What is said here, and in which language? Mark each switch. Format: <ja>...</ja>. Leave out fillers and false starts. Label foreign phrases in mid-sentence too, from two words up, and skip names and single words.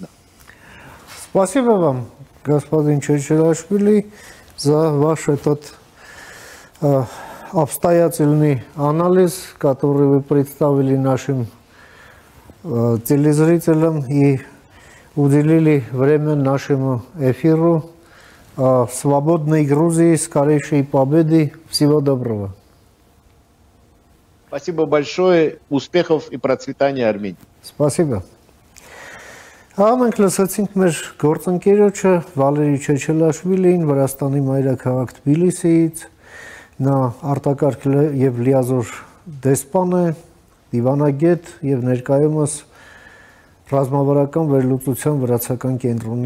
<ru>Спасибо вам, господин Чечелашвили, за ваш этот обстоятельный анализ, который вы представили нашим телезрителям и уделили время нашему эфиру. Свободной Грузии, скорейшей победы. Всего доброго. Спасибо большое. Успехов и процветания Армении. Спасибо.</ru> <hy>Մենք լսեցինք մեր գործընկերոջը Վալերի Չեչելաշվիլին, Վրաստանի մայրաքաղաք Թբիլիսիից, նա արտակարգ եւ լիազոր դեսպան է, դիվանագետ եւ ներկայումս ռազմավարական վերլուծության վրացական կենտրոնի</hy>